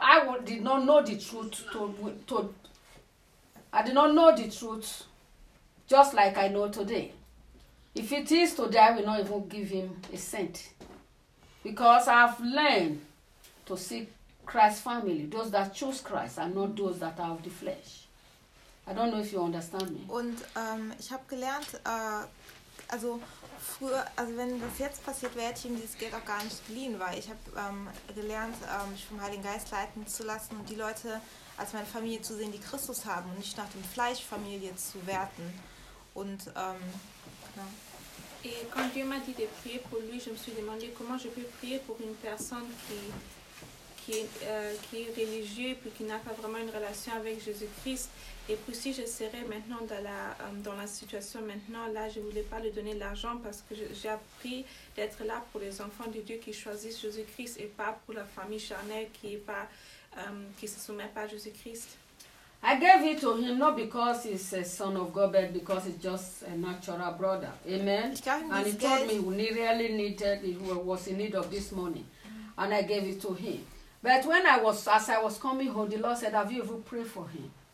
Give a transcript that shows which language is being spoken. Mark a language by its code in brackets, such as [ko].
[en] I did not know the truth, just like I know today. If it is today, I will not even give him a cent. Because I've learned to see Christ's family, those that choose Christ and not those that are of the flesh. I don't know if you understand me. [de] Und ich habe gelernt, also früher, also wenn das jetzt passiert wäre, hätte ich ihm dieses Geld auch gar nicht geliehen, weil ich habe gelernt, mich vom Heiligen Geist leiten zu lassen und die Leute als meine Familie zu sehen, die Christus haben und nicht nach dem Fleisch Familie zu werten. Und [fr] Et quand Dieu m'a dit de prier pour lui, je me suis demandé comment je peux prier pour une personne qui est religieuse et puis qui n'a pas vraiment une relation avec Jésus-Christ. Et puis si je serais maintenant dans la situation maintenant, là, je ne voulais pas lui donner de l'argent parce que j'ai appris d'être là pour les enfants de Dieu qui choisissent Jésus-Christ et pas pour la famille charnelle qui ne se soumet pas à Jésus-Christ. [en] I gave it to him not because he's a son of God, but because he's just a natural brother. Amen. And he told me he really needed, he was in need of this money. And I gave it to him. But as I was coming home, the Lord said, have you ever prayed for him?